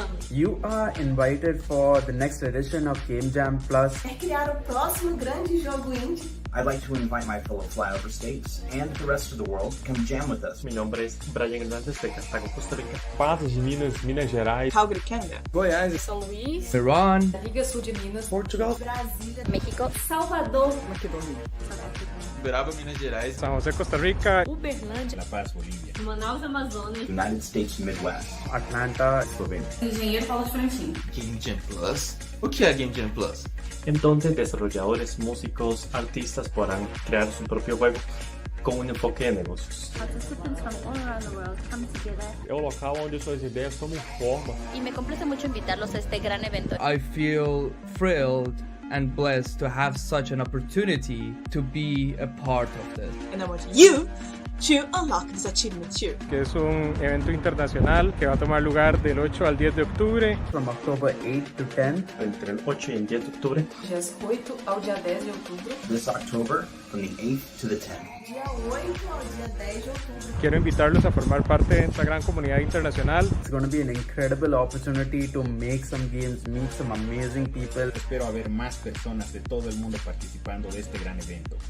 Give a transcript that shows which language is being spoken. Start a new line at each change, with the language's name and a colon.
English: You are invited for the next edition of Game Jam Plus.
Portuguese: É criar o próximo grande jogo indie.
English: I'd like to invite my fellow flyover states and the rest of the world to come jam with us.
Spanish: Mi nombre es Brian Hernández de Cartago, Costa Rica.
Portuguese: Patos de Minas, Minas Gerais.
English: Calgary, Canada.
Portuguese: Goiás. São Luís.
English: Iran.
Portuguese: Liga Sul de Minas. Portugal. Brasília.
Spanish: México.
Portuguese: Salvador. Maquedônia. Uberaba, Minas Gerais.
Spanish: São José, Costa Rica.
Portuguese: Uberlândia.
Spanish: La Paz, Bolívia.
Portuguese: Manaus, Amazônia.
English: United States Midwest. Atlanta,
Spanish: Eslovenia.
Portuguese: Engenheiro fala Francinho. Game Jam Plus? O que é Game Jam Plus?
Spanish: En donde desarrolladores, músicos, artistas podrán crear su propio juego con un enfoque de negocios.
English: Participants from all around the world come together.
Portuguese: É o local onde suas ideias tomam forma.
Spanish: Y me complace mucho invitarlos a este gran evento.
English: I feel thrilled and blessed to have such an opportunity to be a part of this. And I want you to unlock this achievement too.
Spanish: que es un evento internacional que va a tomar lugar del 8 al 10 de octubre.
English: From October 8th to 10th.
Spanish: Entre el 8 y el 10 de octubre.
Portuguese: Dias 8 ao dia 10 de outubro.
English: This October, from the 8th to the 10th.
Portuguese: Dia 8 ao dia 10 de outubro.
Spanish: Quiero invitarlos a formar parte de esta gran comunidad internacional.
English: It's going to be an incredible opportunity to make some games, meet some amazing people.
Spanish: Espero haber más personas de todo el mundo participando de este gran evento.